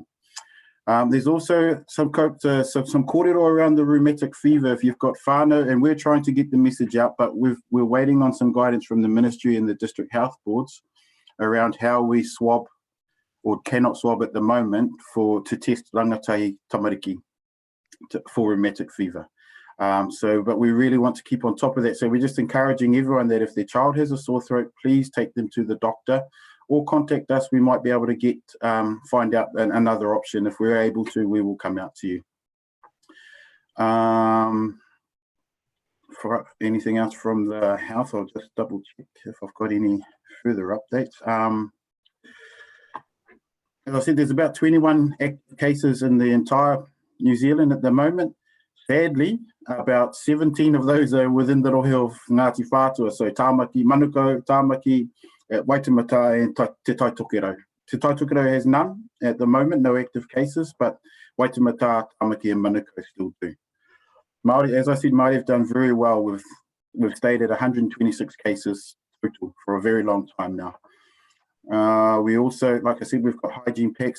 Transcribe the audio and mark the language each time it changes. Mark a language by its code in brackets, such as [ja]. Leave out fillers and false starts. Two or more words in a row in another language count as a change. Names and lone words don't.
[en] There's also some kōrero around the rheumatic fever if you've got whānau, and we're trying to get the message out, but we're waiting on some guidance from the ministry and the district health boards around how we swab or cannot swab at the moment to test [mi] rangatahi tamariki [en] for rheumatic fever. But we really want to keep on top of that. So we're just encouraging everyone that if their child has a sore throat, please take them to the doctor or contact us. We might be able to find out another option. If we're able to, we will come out to you. For anything else from the health, I'll just double check if I've got any further updates. As I said, there's about 21 cases in the entire New Zealand at the moment. Sadly, about 17 of those are within the rohe of Ngāti Whātua, so Tāmaki, Manukau, Tāmaki, Waitemata and Te Taitokerau. Te Taitokerau has none at the moment, no active cases, but Waitemata, Tāmaki and Manukau still do. Māori, as I said, Māori have done very well. We've stayed at 126 cases total for a very long time now. We also, like I said, we've got hygiene packs.